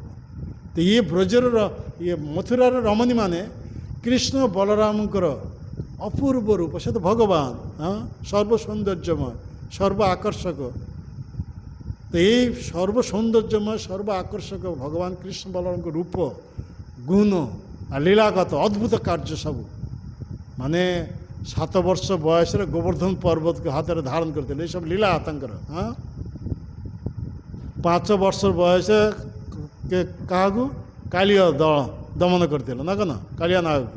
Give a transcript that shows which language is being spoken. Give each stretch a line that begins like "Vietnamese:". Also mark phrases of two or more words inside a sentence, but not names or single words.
Odia: ତ ଇଏ ବ୍ରଜର ଇଏ ମଥୁରାର ରମଣୀମାନେ କୃଷ୍ଣ ବଳରାମଙ୍କର ଅପୂର୍ବ ରୂପ, ସେ ତ ଭଗବାନ, ସର୍ବ ସୌନ୍ଦର୍ଯ୍ୟମୟ, ସର୍ବ ଆକର୍ଷକ। ତ ଏଇ ସର୍ବ ସୌନ୍ଦର୍ଯ୍ୟମୟ, ସର୍ବ ଆକର୍ଷକ ଭଗବାନ କୃଷ୍ଣ ବଳରାମଙ୍କ ରୂପ, ଗୁଣ ଆର ଲୀଳାଗତ ଅଦ୍ଭୁତ କାର୍ଯ୍ୟ ସବୁ। ମାନେ 7 ବର୍ଷ ବୟସରେ ଗୋବର୍ଦ୍ଧନ ପର୍ବତକୁ ହାତରେ ଧାରଣ କରିଥିଲେ, ଏସବୁ ଲୀଳା ତାଙ୍କର। 5 ବର୍ଷ ବୟସ କାହାକୁ? କାଳିଆ ଦମନ କରିଥିଲେ ନା କ'ଣ? କାଳିଆ ନାଗକୁ।